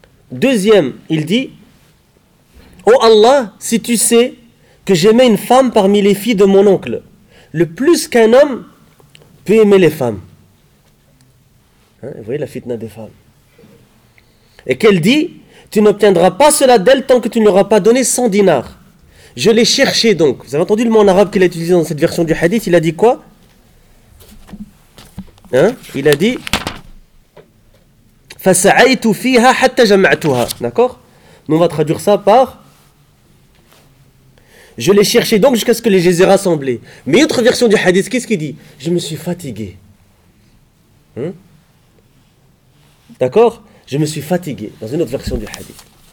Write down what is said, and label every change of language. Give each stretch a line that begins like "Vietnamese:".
French: Deuxième, il dit, oh Allah, si tu sais que j'aimais une femme parmi les filles de mon oncle, le plus qu'un homme peut aimer les femmes. Hein, vous voyez la fitna des femmes. Et qu'elle dit, tu n'obtiendras pas cela d'elle tant que tu ne l'auras pas donné 100 dinars. Je l'ai cherché donc. Vous avez entendu le mot en arabe qu'il a utilisé dans cette version du hadith? Il a dit quoi? Hein? Il a dit
Arabic: فَسَعَيْتُ فِيهَا حَتَّ جَمَعْتُهَا.
French: D'accord? Nous on va traduire ça par je l'ai cherché donc jusqu'à ce que les j'ai rassemblés. Mais autre version du hadith, qu'est-ce qu'il dit? Je me suis fatigué. Hein? D'accord? Je me suis fatigué, dans une autre version du hadith.